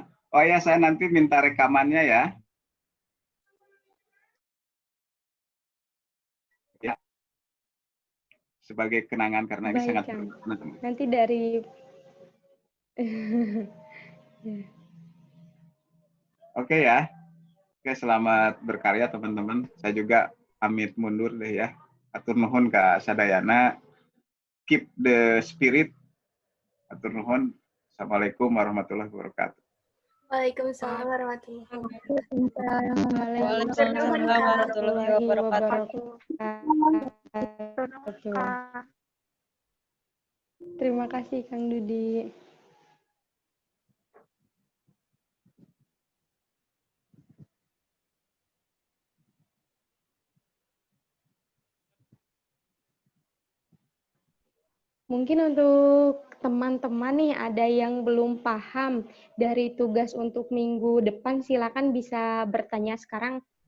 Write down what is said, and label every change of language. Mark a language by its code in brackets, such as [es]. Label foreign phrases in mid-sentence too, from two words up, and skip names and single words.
[id] Oh ya, saya nanti minta rekamannya ya. Ya, sebagai kenangan karena ini Baik, sangat Kang. berguna. Nanti dari ya. Oke ya. Oke, selamat berkarya teman-teman. Saya juga pamit mundur deh ya. [su] Atur nuhun ka sadayana. [en] Keep the spirit. [su] Atur nuhun. [ar] السلام عليكم ورحمة الله وبركاته. وعليكم السلام ورحمة الله وعليكم السلام ورحمة الله وبركاته. [id] Terima kasih Kang Dudi. Mungkin untuk teman-teman nih ada yang belum paham dari tugas untuk minggu depan, silakan bisa bertanya sekarang.